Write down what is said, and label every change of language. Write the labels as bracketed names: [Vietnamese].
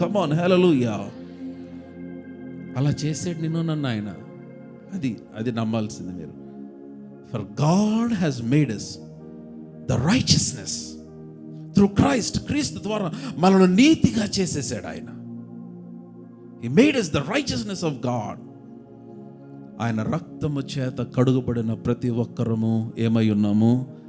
[English] come on, [Telugu] హల్లెలూయా. అలా చేసాడు నిన్ను నన్ను ఆయన. అది నమ్మాల్సింది మీరు. [English] For God has made us the righteousness through Christ. [Telugu] క్రీస్తు ద్వారా మనల్ని నీతిగా చేసేసాడు ఆయన. [English] He made us the righteousness of God. [Telugu] ఆయన రక్తము చేత కడుగబడిన ప్రతి ఒక్కరము ఏమై ఉన్నాము?